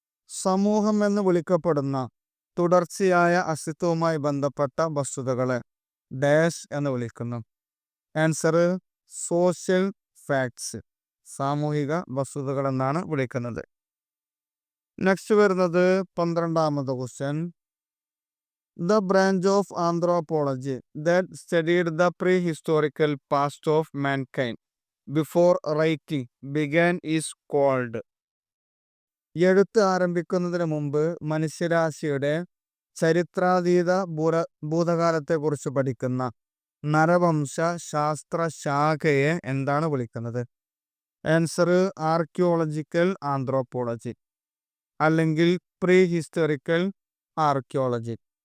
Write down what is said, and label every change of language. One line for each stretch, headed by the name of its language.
Malayalam: സമൂഹം എന്ന് വിളിക്കപ്പെടുന്ന തുടർച്ചയായ അസ്തിത്വവുമായി ബന്ധപ്പെട്ട വസ്തുതകളെ ഡാഷ് എന്ന് വിളിക്കുന്നു. ആൻസർ സോഷ്യൽ ഫാക്ട്സ്, സാമൂഹിക വസ്തുതകൾ എന്നാണ് വിളിക്കുന്നത്. നെക്സ്റ്റ് വരുന്നത് 12ാമത്തെ question.
English: The branch of anthropology that studied the prehistorical past of mankind before writing began is called.
Malayalam: എഴുത്ത് ആരംഭിക്കുന്നതിന് മുമ്പ് മനുഷ്യരാശിയുടെ ചരിത്രാതീത ഭൂതകാലത്തെക്കുറിച്ച് പഠിക്കുന്ന നരവംശ ശാസ്ത്ര ശാഖയെ എന്താണ് വിളിക്കുന്നത്? ആൻസർ ആർക്കിയോളജിക്കൽ ആന്ത്രോപോളജി അല്ലെങ്കിൽ പ്രീ ഹിസ്റ്റോറിക്കൽ ആർക്കിയോളജി.